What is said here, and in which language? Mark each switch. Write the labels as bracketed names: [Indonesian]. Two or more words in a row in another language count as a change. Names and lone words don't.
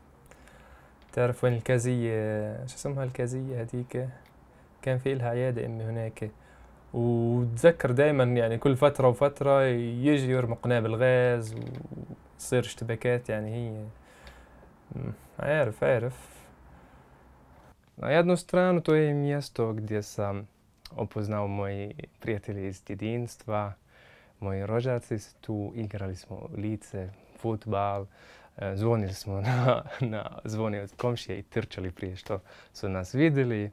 [Arabic] تعرف وين الكازية؟ شو اسمها الكازية هذيك؟ كان في لها عيادة أمي هناك، وتذكر دائما يعني كل فترة وفترة يجي يرموا قنابل غاز وتصير اشتباكات. يعني هي عارف. [Bosnian] Na jednu stranu to je mjesto gdje sam upoznao moji prijatelji iz djedinstva, moji rođaci su tu, igrali smo lice, fudbal, zvonili smo na zvoni od komšije i trčali prije što su nas vidjeli.